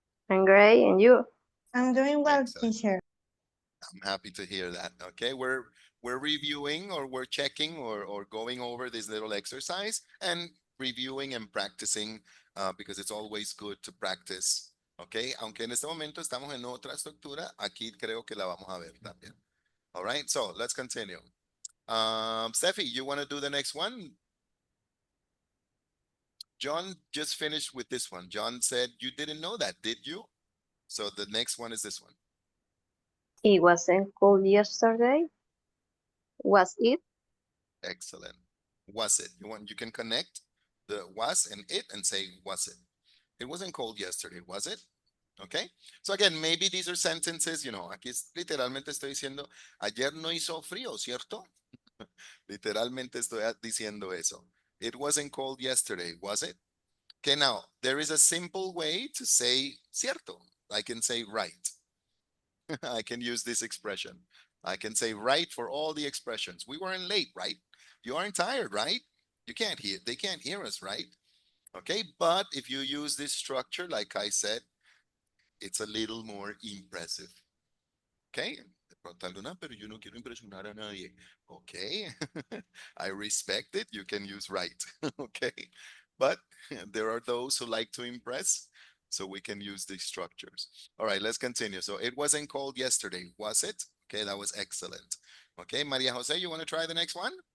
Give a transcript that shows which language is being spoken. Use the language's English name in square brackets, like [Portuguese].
[English] I'm great, and you? I'm doing well, Excellent. teacher. I'm happy to hear that. Okay, we're reviewing or we're checking or going over this little exercise and reviewing and practicing because it's always good to practice. [Spanish] Okay, aunque en este momento estamos en otra estructura, aquí creo que la vamos a ver también. [English] All right, so let's continue. Steffi, you want to do the next one? John just finished with this one. John said, you didn't know that, did you? So the next one is this one. It wasn't cold yesterday, was it? Excellent. Was it? You can connect the was and it and say, was it? It wasn't cold yesterday, was it? Okay. So again, maybe these are sentences, [Spanish] aquí literalmente estoy diciendo, ayer no hizo frío, ¿cierto? Literalmente estoy diciendo eso. [English] It wasn't cold yesterday, was it? Okay, now, there is a simple way to say cierto. I can say right. I can use this expression. I can say right for all the expressions. We weren't late, right? You aren't tired, right? You can't hear, they can't hear us, right? Okay, but if you use this structure, like I said, it's a little more impressive. [Spanish] Okay, de pronto alguna, pero yo no quiero impresionar a nadie. [English] Okay, I respect it. You can use right. Okay, but there are those who like to impress, so we can use these structures. All right, let's continue. So it wasn't called yesterday, was it? Okay, that was excellent. Okay, Maria Jose, you want to try the next one?